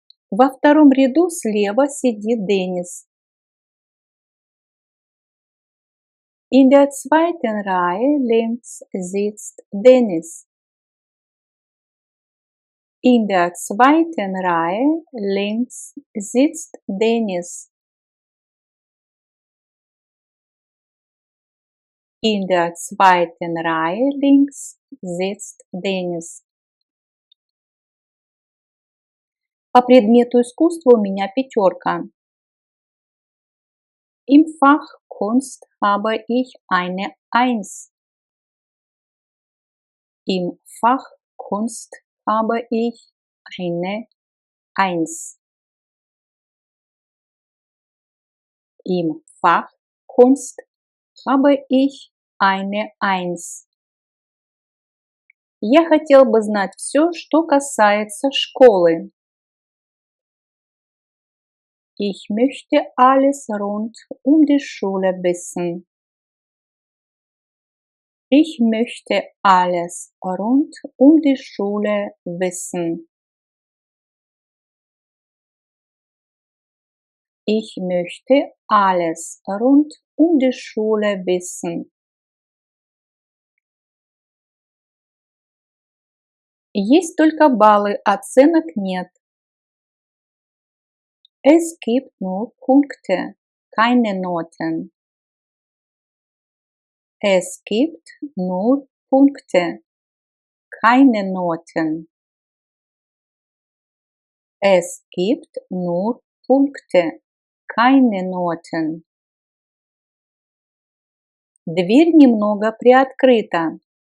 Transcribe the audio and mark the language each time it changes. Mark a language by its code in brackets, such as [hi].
[ru] Во втором ряду слева сидит Денис. [de] In der zweiten Reihe links sitzt Dennis. In der zweiten Reihe links sitzt Dennis. In der zweiten Reihe links sitzt Денис. [ru] По предмету искусства у меня 5. [de] Im Fach Kunst habe ich eine 1. Im Fach Kunst habe ich eine 1. Im Fach Kunst habe ich eine 1. [ru] Я хотел бы знать все, что касается школы. [de] Ich möchte alles rund die Schule wissen. Ich möchte alles rund die Schule wissen. Ich möchte alles rund die Schule wissen. [ru] Есть только баллы, оценок нет. [de] Es gibt nur Punkte, keine Noten. Es gibt nur Punkte, keine Noten. Es gibt nur Punkte, keine Noten. [ru] Дверь немного приоткрыта.